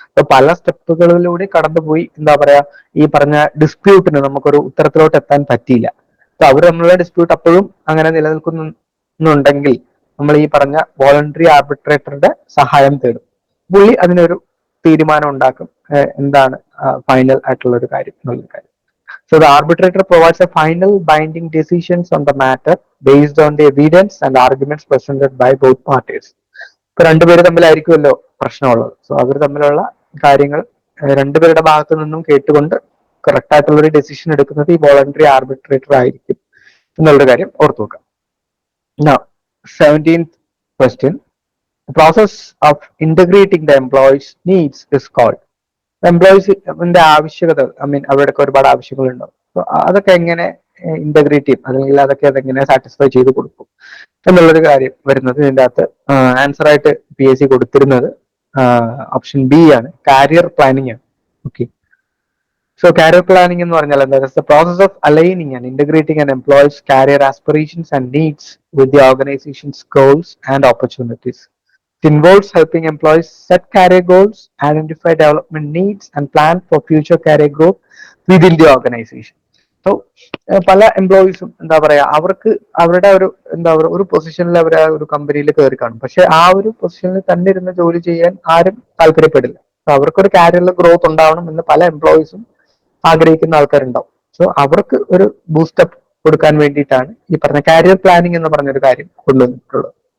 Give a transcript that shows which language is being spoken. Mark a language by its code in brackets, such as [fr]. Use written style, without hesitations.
[ml] So പല സ്റ്റെപ്പുകളിലൂടെ കടന്നുപോയി എന്താ പറയാ ഈ പറഞ്ഞ ഡിസ്പ്യൂട്ടിന് നമുക്കൊരു ഉത്തരത്തിലോട്ട് എത്താൻ പറ്റിയില്ല. സോ അവർ നമ്മളുടെ ഡിസ്പ്യൂട്ട് അപ്പോഴും അങ്ങനെ നിലനിൽക്കുന്നുണ്ടെങ്കിൽ നമ്മൾ ഈ പറഞ്ഞ വോളണ്ടറി ആർബിട്രേറ്ററുടെ സഹായം തേടും. പുള്ളി അതിനൊരു തീരുമാനം ഉണ്ടാക്കും, എന്താണ് ഫൈനൽ ആയിട്ടുള്ള ഒരു കാര്യം എന്നുള്ളൊരു കാര്യം. [en] So the arbitrator provides a final binding decisions on the matter based on the evidence and arguments presented by both parties. [ml] ഇപ്പൊ രണ്ടുപേര് തമ്മിലായിരിക്കുമല്ലോ പ്രശ്നമുള്ളത്. സോ അവർ തമ്മിലുള്ള കാര്യങ്ങൾ രണ്ടുപേരുടെ ഭാഗത്തു നിന്നും കേട്ടുകൊണ്ട് കറക്റ്റ് ആയിട്ടുള്ള ഒരു ഡെസിഷൻ എടുക്കുന്നത് ഈ വോളണ്ടറി ആർബിട്രേറ്റർ ആയിരിക്കും എന്നുള്ളൊരു കാര്യം ഓർത്തു വെക്കാം. [en] Now, 17th question. The process of integrating the employees' needs is called. [ml] എംപ്ലോയീസിന്റെ ആവശ്യകത, അവരുടെയൊക്കെ ഒരുപാട് ആവശ്യങ്ങളുണ്ടാവും. സോ അതൊക്കെ എങ്ങനെ ഇന്റഗ്രേറ്റ് ചെയ്യും, അല്ലെങ്കിൽ അതൊക്കെ അതെങ്ങനെ സാറ്റിസ്ഫൈ ചെയ്ത് കൊടുക്കും എന്നുള്ളൊരു കാര്യം വരുന്നത് ഇതിന്റെ അകത്ത് ആൻസർ ആയിട്ട് PSC കൊടുത്തിരുന്നത് ഓപ്ഷൻ ബി ആണ്, കാരിയർ പ്ലാനിങ് ആണ്. [en] okay, so career planning [ml] എന്ന് പറഞ്ഞാൽ എന്താ? [en] The process of aligning and integrating an employees career aspirations and needs with the organization's goals and opportunities. It involves helping employees set career goals, identify development needs, and plan for future career growth within the organization. [ml] So, പല എംപ്ലോയീസും എന്താ പറയാ, അവർക്ക് അവരുടെ ഒരു പൊസിഷനിൽ അവർ ആ ഒരു കമ്പനിയിൽ കയറി കാണും, പക്ഷെ ആ ഒരു പൊസിഷനിൽ തന്നെ ഇരുന്ന് ജോലി ചെയ്യാൻ ആരും താല്പര്യപ്പെടില്ല. സോ അവർക്കൊരു കാരിയറിൽ ഗ്രോത്ത് ഉണ്ടാവണം എന്ന് പല എംപ്ലോയീസും ആഗ്രഹിക്കുന്ന ആൾക്കാരുണ്ടാവും. സോ അവർക്ക് ഒരു ബൂസ്റ്റപ്പ് കൊടുക്കാൻ വേണ്ടിയിട്ടാണ് ഈ പറഞ്ഞ കാരിയർ പ്ലാനിങ് എന്ന് പറഞ്ഞൊരു കാര്യം കൊണ്ടുവന്നിട്ടുള്ളത്.